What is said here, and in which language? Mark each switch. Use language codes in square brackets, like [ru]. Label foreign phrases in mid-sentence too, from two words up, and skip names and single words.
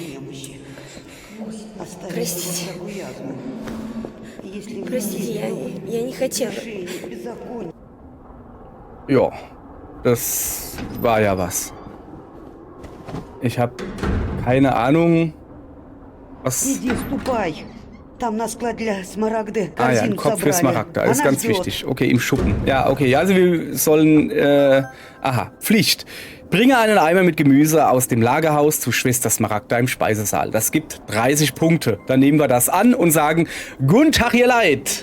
[ru] Простите. Простите, я не хотела. [de] Ja, das war ja was. Ich habe keine Ahnung, was... [ru] Иди, ступай. Там на склад для Смарагды [de] Ah ja, ein [ru] корзину [de] Kopf für [ru] собрали. [de] Smaragda, ist [ru] Она [de] ganz [ru] ждет. [de] wichtig. Okay, im Schuppen. Ja, okay, also wir sollen, Pflicht. Bringe einen Eimer mit Gemüse aus dem Lagerhaus zu Schwester Smaragda im Speisesaal. Das gibt 30 Punkte. Dann nehmen wir das an und sagen, Guten Tag, ihr Leid.